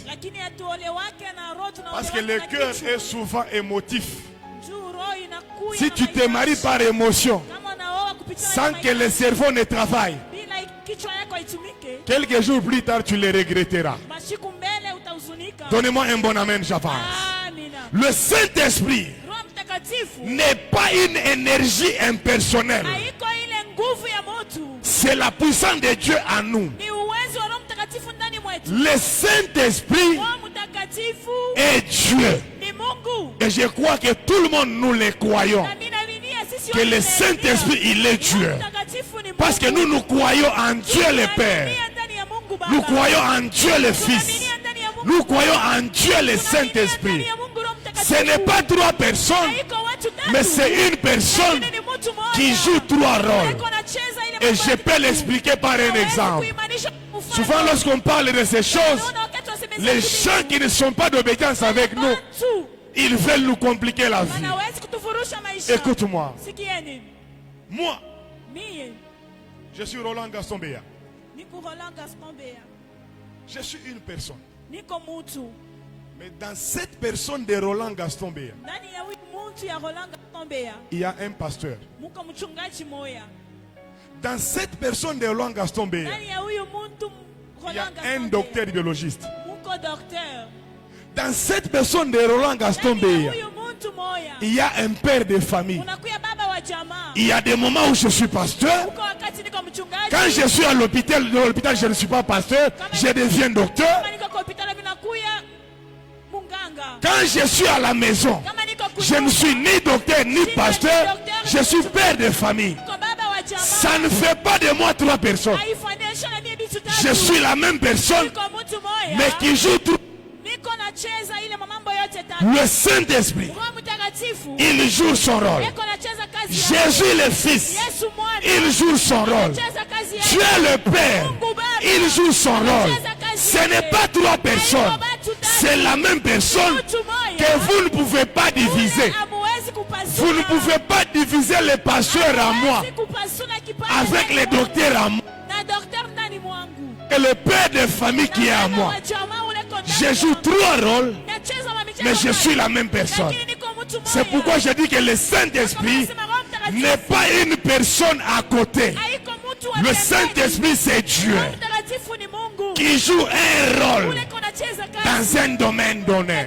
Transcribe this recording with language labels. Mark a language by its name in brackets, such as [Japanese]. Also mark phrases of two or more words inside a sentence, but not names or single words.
[Swahili] lakini hatuolewake na roho, [French] Parce que le [Swahili] tunaolewake [French] cœur [Swahili] na kichwa. [French] est souvent émotif. [Swahili] Juu roho inakuya [French] Si [Swahili] na [French] tu te [Swahili] mahitaji. [French] maries par émotion, [Swahili] Kama unaoa kupitia [French] sans [Swahili] na [French] que le [Swahili] mahitaji, [French] cerveau ne travaille, [Swahili] bila kichwa yako itumike, [French] quelques jours plus tard, tu le regretteras. [Swahili] mashiku mbele utahuzunika. [French] Donnez-moi un bon amen, j'avance. [Swahili] Amina. [French] Le Saint-Esprit [Swahili] Roho Mtakatifu [French] n'est pas une énergie impersonnelle. [Swahili] haiko ile nguvu ya mtu, [French] C'est la puissance de Dieu en nous. [Swahili] ni uwezo wa Roho Mtakatifu ndani mwetu. [French] Le Saint-Esprit [Swahili] Roho Mtakatifu [French] est Dieu. [Swahili] ni Mungu. [French] Et je crois que tout le monde nous le croyons. [Swahili] Na mimi naaminia sisi [French] Que [Swahili] wote [French] le [Swahili] tunaamini [French] Saint-Esprit, il est Dieu. [Swahili] Roho Mtakatifu ni Mungu. [French] Parce que nous croyons en Dieu le Père. [Swahili] Tunaaminia ndani ya Mungu Baba. [French] Nous croyons en Dieu le Fils. [Swahili] Tunaaminia ndani ya Mungu [French] Nous croyons en Dieu le [Swahili] Tunaaminia [French] Saint-Esprit. [Swahili] ndani ya Mungu Roho Mtakatifu. [French] Ce n'est pas trois personnes, [Swahili] Haiko watu tatu. [French] mais c'est une personne [Swahili] Lakini ni mtu mmoja. [French] qui joue trois rôles. [Swahili] Haiko anacheza ile [French] Et [Swahili] mambo [French] je [Swahili] ya [French] peux [Swahili] kitu. [French] l'expliquer par un [Swahili] Hawezi [French] exemple. [Swahili] kuimanisha mfano. [French] Souvent, lorsqu'on parle de ces choses, [Swahili] Unaona wakati wasemesha [French] les [Swahili] vitu [French] gens qui ne sont pas d'obéissance avec nous, [Swahili] watu [French] ils veulent nous compliquer la vie. [Swahili] wanawezi kutufurusha maisha. [French] Écoute-moi. [Swahili] Sikieni. [French] Moi, [Swahili] Mie [French] je suis Roland Gaston Béa. [Swahili] niko Roland Gaston Bea. [French] Je suis une personne. [Swahili] Niko mtu [French] Mais dans cette personne de Roland Gaston Beya, [Swahili] ndani ya huyu mtu ya Roland Gaston Beya [French] il y a un pasteur. [Swahili] muko mchungaji moya. [French] Dans cette personne de Roland Gaston Beya, [Swahili] Ndani ya huyu mtu [French] il y a Roland Gaston un Beya docteur biologiste. [Swahili] muko docteur. [French] Dans cette personne de Roland Gaston [Swahili] Ndani ya Beya, huyu mtu moya [French] il y a un père de famille. [Swahili] unakuya baba wa jamaa. [French] Il y a des moments où je suis pasteur. [Swahili] Uko wakati niko mchungaji. [French] Quand je suis à l'hôpital, je ne suis pas pasteur, je deviens docteur. [Swahili] Kama niko kwa hospitali vinakuya munganga. [French] Quand je suis à la maison, [Swahili] Kama niko [French] je ne suis ni docteur ni pasteur, je suis père de famille. [Swahili] Uko baba wa jamaa. [French] Ça ne fait pas de moi 3 personnes. [Swahili] Haifanisha na mimi bitu tatu. [French] Je suis la même personne, [Swahili] Niko mtu moya. [French] mais qui joue tout. [Swahili] Niko nacheza ile mambo yote tatu. [French] Le Saint-Esprit, [Swahili] Roho Mtakatifu [French] il joue son rôle. [Swahili] Niko nacheza kazi yake. [French] Jésus le Fils, [Swahili] Yesu mwana [French] il joue son rôle. [Swahili] nacheza kazi yake. [French] Dieu le Père, il joue son rôle. Ce n'est pas 3 personnes, c'est la même personne que vous ne pouvez pas diviser. [Swahili] Hamuwezi kupasua. [French] Vous ne pouvez pas diviser les pasteurs à moi [Swahili] Hamuwezi kupasua kipande [French] avec les docteurs à moi [Swahili] na docteur ndani mwangu. [French] et le père de famille qui est à moi. Je joue 3 rôles, mais je suis la même personne. C'est pourquoi je dis que le Saint-Esprit n'est pas une personne à côté. Le Saint-Esprit, c'est Dieu qui joue un rôle dans un domaine donné.